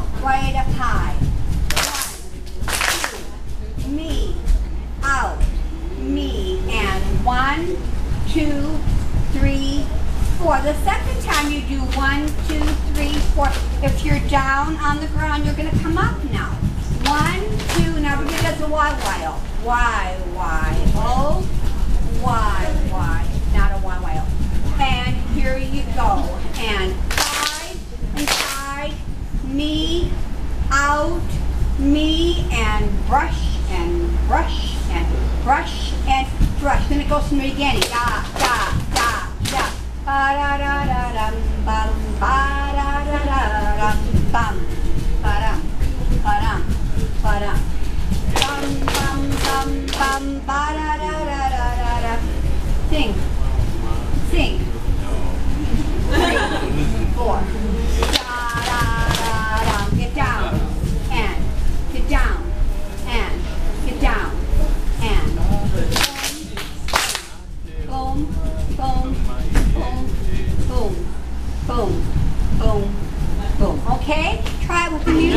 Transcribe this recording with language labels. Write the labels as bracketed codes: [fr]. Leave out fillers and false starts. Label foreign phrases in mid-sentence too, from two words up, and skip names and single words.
[en] Right up high. 1, 2, me, out, me, and 1, 2, 3, 4. The second time you do 1, 2, 3, 4. If you're down on the ground, you're going to come up now. 1, 2. Now everybody does a Y-Y-O. Y-Y-O. Y-Y. Not a Y-Y-O. And here you go. And side and side. Me, out, me, and brush and brush and brush and brush. Then it goes from the beginning. Da, da, da, da. Ba-da-da-da-dum, bum, ba-da-da-da-dum, bum, ba-dum, ba-dum, ba-dum. Bum, bum, bum, bum, ba-da-da-da-da-da-da. Sing. Sing. 3, 4. Da-da-da-dum. Get down. And get down. And get down. And boom, boom, boom, boom, boom, boom, boom. Okay? Try it with the music.